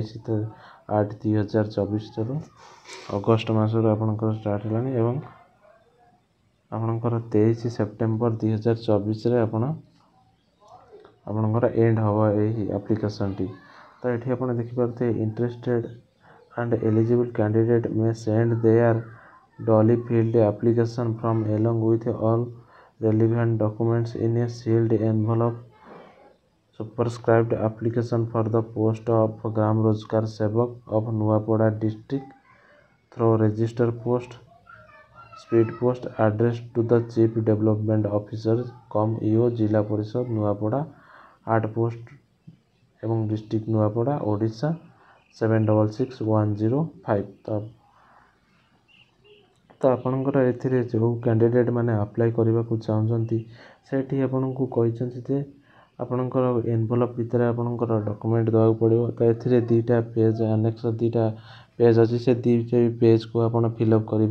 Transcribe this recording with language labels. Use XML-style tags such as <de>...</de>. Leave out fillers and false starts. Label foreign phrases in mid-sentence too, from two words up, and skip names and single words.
<or>22/8/2024 ଅଗଷ୍ଟ ମାସରୁ ଆପଣଙ୍କର ଷ୍ଟାର୍ଟ ହେଲାଣି ଏବଂ ଆପଣଙ୍କର 23 ସେପ୍ଟେମ୍ବର 2024ରେ ଆପଣଙ୍କର ଏଣ୍ଡ ହେବ ଏହି ଆପ୍ଲିକେସନ୍ଟି। ତ ଏଠି ଆପଣ ଦେଖିପାରୁଥିବେ</or> <en>ଇଣ୍ଟରେଷ୍ଟେଡ୍ and eligible candidate may send their duly filled application from along with all relevant documents in a sealed envelope superscribed application for the post of Gram Rozgar Sevak of Nuapada district through register post speed post addressed to the Chief Development Officer EO Jilla Parishad Nuapada 8 post ଏବଂ district Nuapada Odisha</en> <or>766105 ତ ଆପଣଙ୍କର ଏଥିରେ ଯେଉଁ କ୍ୟାଣ୍ଡିଡେଟ୍ ମାନେ ଆପ୍ଲାଏ କରିବାକୁ ଚାହୁଁଛନ୍ତି ସେଠି ଆପଣଙ୍କୁ କହିଛନ୍ତି ଯେ ଆପଣଙ୍କର ଏନଭଲପ୍ ଭିତରେ ଆପଣଙ୍କର ଡକୁମେଣ୍ଟ ଦେବାକୁ ପଡ଼ିବ। ତ ଏଥିରେ ଦୁଇଟା</or> <en>page annex</en> <or>ଦୁଇଟା ପେଜ୍ ଅଛି ସେ ଦୁଇଟା ପେଜ୍କୁ ଆପଣ ଫିଲ୍ଅପ୍ କରିବେ।</or>